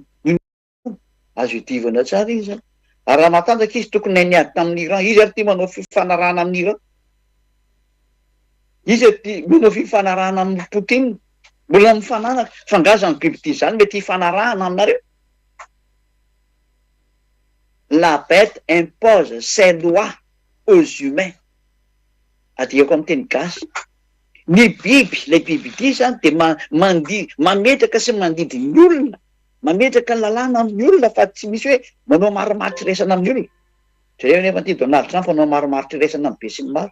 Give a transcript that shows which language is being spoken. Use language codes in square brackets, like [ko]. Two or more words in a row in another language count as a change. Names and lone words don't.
[mg] Azo idivana tsara izy. Ary raha matanjaka izy tokony niady tamin'ny Iran. Izy ary tia manao fifanarahana amin'ny Iran. Izy ary tia manao fifanarahana amin'ny Poutine. Mbola mifanaraka. Fangazany bibidia zany mety hifanarahana aminareo. [fr] La bête impose ses lois aux humains. [mg] Adikako amin'ny teny gasy. Ny biby, ilay bibidia zany dia mametraka sy mandidy ny olona. Mametraka ny lalàna amin'ny olona fa tsy misy hoe manao marimaritra resana amin'ny olona. Zay nefa ty Donald Trump manao marimaritra resana amin'ny be sy ny maro.